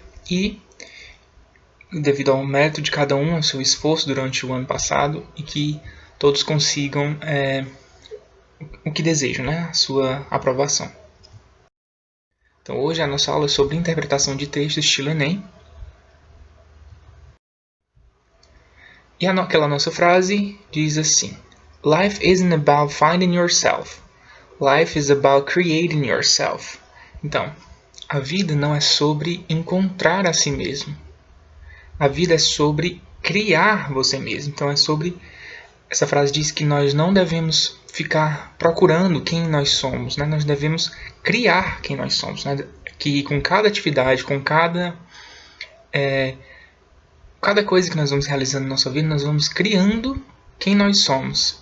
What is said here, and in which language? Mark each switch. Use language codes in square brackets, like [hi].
[pt] E devido ao mérito de cada um, ao seu esforço durante o ano passado, e que todos consigam o que desejam, né? A sua aprovação. Então hoje a nossa aula é sobre interpretação de texto estilo Enem. [en] E aquela nossa frase diz assim: Life isn't about finding yourself. Life is about creating yourself. [pt] Então, a vida não é sobre encontrar a si mesmo. A vida é sobre criar você mesmo. Então é sobre essa frase diz que nós não devemos ficar procurando quem nós somos, né? Nós devemos criar quem nós somos, né? Que com cada atividade, com cada coisa que nós vamos realizando na nossa vida, nós vamos criando quem nós somos.